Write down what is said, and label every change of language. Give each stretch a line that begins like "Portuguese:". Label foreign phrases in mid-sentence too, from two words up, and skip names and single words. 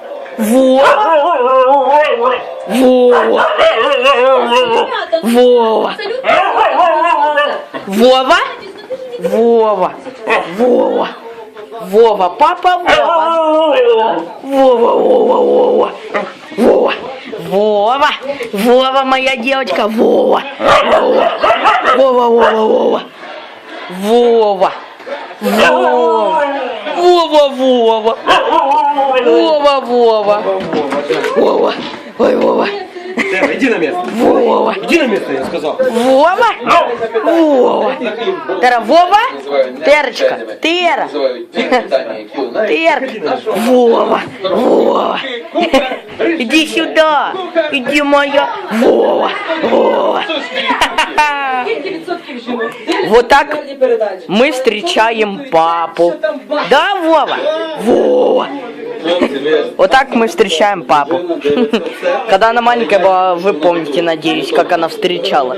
Russian: Вова. Вова? Вова. Вова. Вова. Папа Вова. Вова, Вова, Вова. Вова. Вова. Вова, моя девочка. Вова. Вова. Вова, Вова, Вова. Вова. Вова. Вова, Вова. Вова, Вова. Вова. Ой, Вова. Тера, иди на место. Вова. Иди на место, я сказал. Вова. Вова. Тера, Вова. Терочка. Тера. Терка. Вова. Вова. Иди сюда. Иди, моя. Вова. Вова. Вот так мы встречаем папу. Да, Вова? Вова. Вот так мы встречаем папу. Когда она маленькая была, вы помните, надеюсь, как она встречала.